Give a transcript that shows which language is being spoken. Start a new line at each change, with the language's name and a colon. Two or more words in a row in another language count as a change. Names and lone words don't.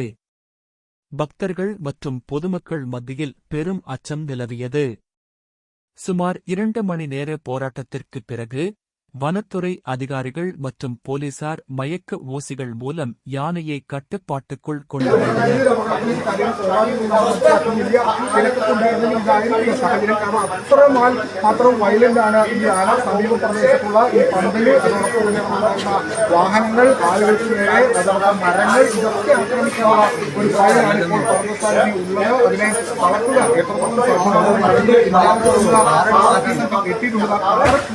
Tamil: பக்தர்கள் மற்றும் பொதுமக்கள் மத்தியில் பெரும் அச்சம் நிலவியது. சுமார் 2 மணி நேர போராட்டத்திற்குப் பிறகு வனத்துறை அதிகாரிகள் மற்றும் போலீசார் மயக்க ஊசிகள் மூலம் யானையை கட்டுப்பாட்டுக்குள் கொண்டு வந்தனர்.
Malayalam: വാഹനങ്ങൾ ആളുകൾക്ക് നേരെ മരങ്ങൾ ഇതൊക്കെ ആക്രമിക്കാനുള്ള ഒരു കാര്യമാണ് ഇപ്പോൾ പറഞ്ഞ അതിനെ തളർത്തുക എത്തിയിട്ടുണ്ട്.